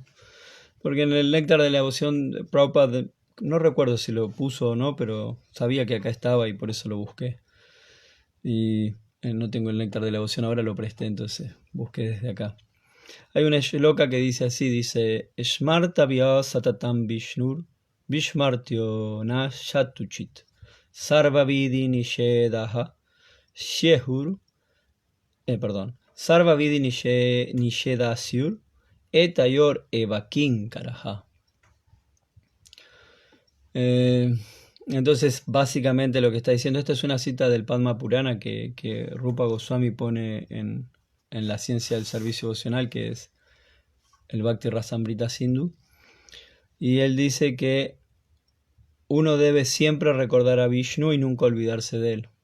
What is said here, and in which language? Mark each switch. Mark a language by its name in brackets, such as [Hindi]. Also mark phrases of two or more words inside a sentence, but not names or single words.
[Spanish] Porque en el Néctar de la Devoción, Prabhupada, no recuerdo si lo puso o no, pero sabía que acá estaba y por eso lo busqué. Y no tengo el Néctar de la Devoción, ahora lo presté, entonces busqué desde acá. Hay una shloka que dice así, dice [Sanskrit] स्मर्तव्यः सततं विष्णुर्विस्मर्तव्यो न जातुचित् सर्वे विधिनिषेधाः स्युः सर्वे विधिनिषेधाः स्युरेतयोरेव किङ्कराः. [Spanish] Entonces, básicamente lo que está diciendo, esta es una cita del Padma Purana que Rupa Goswami pone en la ciencia del servicio devocional, que es el Bhakti Rasamrita Sindhu. Y él dice que uno debe siempre recordar a Vishnu y nunca olvidarse de él.